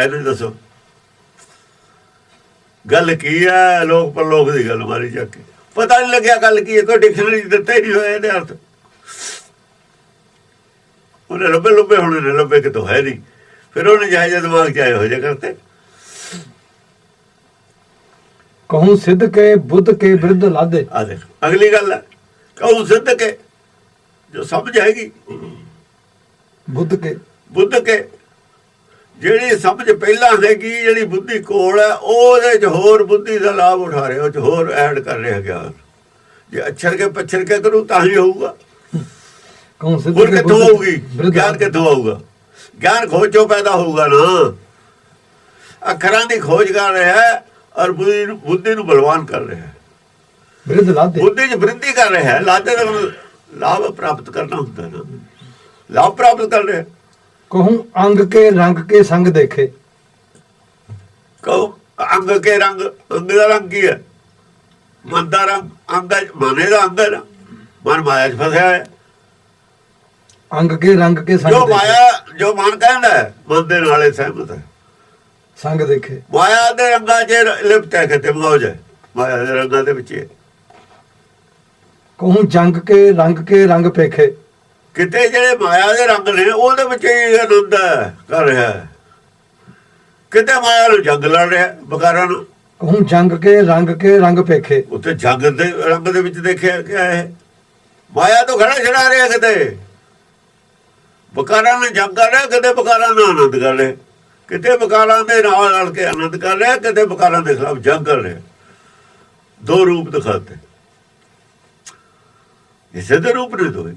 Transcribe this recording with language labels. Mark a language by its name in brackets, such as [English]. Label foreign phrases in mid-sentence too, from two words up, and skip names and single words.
[Punjabi] ਇਹਨੂੰ ਦੱਸੋ ਗੱਲ ਕੀ ਹੈ? ਲੋਕ ਪਰਲੋਕ ਦੀ ਗੱਲ ਮਾਰੀ ਜਾ ਕੇ, ਪਤਾ ਨਹੀਂ ਲੱਗਿਆ ਗੱਲ ਕੀ ਹੈ, ਕੋਈ ਡਿਕਸ਼ਨਰੀ ਦਿੱਤਾ ਹੀ ਨਹੀਂ ਹੋਇਆ ਇਹਦੇ ਅਰਥ। ਉਹਨੇ ਲੱਭੇ ਲੱਭੇ ਹੋਣੇ ਨੇ, ਲੱਭੇ ਕਿਤੋਂ ਹੈ ਨਹੀਂ, ਫਿਰ ਉਹਨੇ ਜਿਹੇ ਜਿਹੇ ਦਿਮਾਗ 'ਚ ਆਏ ਹੋ ਜੇ ਕਰਤੇ। [Hindi] कहूँ सिद्ध के बुद्ध के विरुद्ध लादे। [Punjabi] ਆ ਦੇਖ ਅਗਲੀ ਗੱਲ ਹੈ, [Hindi] ਕਹੂੰ ਸਿੱਧ ਕੇ, [Punjabi] ਜੋ ਸਮਝ ਆਏਗੀ [Hindi] बुद्ध के ਬੁੱਧ ਕੇ, [Punjabi] ਜਿਹੜੀ ਸਮਝ ਪਹਿਲਾਂ ਹੈਗੀ, ਜਿਹੜੀ ਬੁੱਧੀ ਕੋਲ ਹੈ, ਉਹਦੇ 'ਚ ਹੋਰ ਬੁੱਧੀ ਦਾ ਲਾਭ ਉਠਾ ਰਿਹਾ, ਉਹ 'ਚ ਹੋਰ ਐਡ ਕਰ ਰਿਹਾ ਗਿਆਨ। ਜੇ ਅਛਰ ਕੇ ਪੱਛਰ ਕੇ ਕਰੂ ਤਾਂ ਹੀ ਹੋਊਗਾ, [Hindi] कहूँ सिद्ध [Punjabi] ਹੋਰ [Hindi] के [Punjabi] ਕਿੱਥੋਂ [Hindi] बुद्ध [Punjabi] ਹੋਊਗੀ? [Hindi] विरुद्ध [Punjabi] ਗਿਆਨ [Hindi] लादे। [Punjabi] ਕਿੱਥੋਂ ਆਊਗਾ? ਗਿਆਨ ਖੋਜ 'ਚੋਂ ਪੈਦਾ ਹੋਊਗਾ ਨਾ। ਅੱਖਰਾਂ ਦੀ ਖੋਜ ਕਰ ਰਿਹਾ ਹੈ ਔਰ ਬੁੱਧੀ ਨੂੰ ਬਲਵਾਨ ਕਰ ਰਿਹਾ ਹੈ, [Hindi] विरुद्ध लादे। [Punjabi] ਬੁੱਧੀ 'ਚ ਵ੍ਰਿੱਧੀ ਕਰ ਰਿਹਾ ਹੈ। ਲਾਦੇ ਦਾ ਲਾਭ ਪ੍ਰਾਪਤ ਕਰਨਾ ਹੁੰਦਾ ਨਾ, ਲਾਭ ਪ੍ਰਾਪਤ ਕਰ ਰਿਹਾ। [Hindi] कहूँ अंग के रंग के संग देखे। ਕਹੋ ਅੰਗ ਕੇ ਰੰਗ, [Punjabi] ਅੰਗ ਦਾ ਰੰਗ ਕੀ ਹੈ? ਮਨ ਦਾ ਰੰਗ, ਅੰਗ ਮਨੇ ਦਾ ਅੰਗ ਹੈ ਨਾ, ਮਨ ਮਾਇਆ 'ਚ ਫਸਿਆ ਹੈ। [Hindi] अंग के रंग के संग [Punjabi] ਜੋ [Hindi] देखे। [Punjabi] ਮਾਇਆ, ਜੋ ਮਨ ਕਹਿੰਦਾ ਹੈ, ਮਨ ਦੇ ਨਾਲੇ ਸਹਿਮਤ ਹੈ। [Hindi] संग देखे। [Punjabi] ਮਾਇਆ ਦੇ ਰੰਗਾਂ 'ਚ ਲਿਪਟ ਹੈ, ਕਿਤੇ ਮੌਜ ਹੈ ਮਾਇਆ ਦੇ ਰੰਗਾਂ ਦੇ ਵਿੱਚ। [Hindi] कहूँ जंग के रंग पेखे। [Punjabi] ਕਿਤੇ ਜਿਹੜੇ ਮਾਇਆ ਦੇ ਰੰਗ ਨੇ ਉਹਦੇ ਵਿੱਚ ਹੀ ਆਨੰਦ ਕਰ ਰਿਹਾ ਹੈ। ਕਿਤੇ ਮਾਇਆ ਨੂੰ ਜੰਗ ਲੜ ਰਿਹਾ, ਬਕਾਰਾਂ ਨੂੰ [Hindi] कहूँ जंग के रंग पेखे। [Punjabi] ਉੱਥੇ ਜੰਗ ਦੇ ਰੰਗ ਦੇ ਵਿੱਚ ਦੇਖਿਆ ਕਿਆ ਹੈ, ਮਾਇਆ ਤੋਂ ਖੜਾ ਛੜਾ ਰਿਹਾ, ਕਿਤੇ ਬਕਾਰਾਂ ਨੇ ਜੰਗ ਕਰ ਰਿਹਾ, ਕਿਤੇ ਬਕਾਰਾਂ ਨਾਲ ਆਨੰਦ ਕਰ ਰਿਹਾ, ਕਿਤੇ ਬਕਾਰਾਂ ਦੇ ਨਾਲ ਰਲ ਕੇ ਆਨੰਦ ਕਰ ਰਿਹਾ, ਕਿਤੇ ਬਕਾਰਾਂ ਦੇ ਖਿਲਾਫ ਜੰਗ ਕਰ ਰਿਹਾ। ਦੋ ਰੂਪ ਦਿਖਾਤੇ, ਇਸੇ ਦੇ ਰੂਪ ਨੇ ਦੋਏ।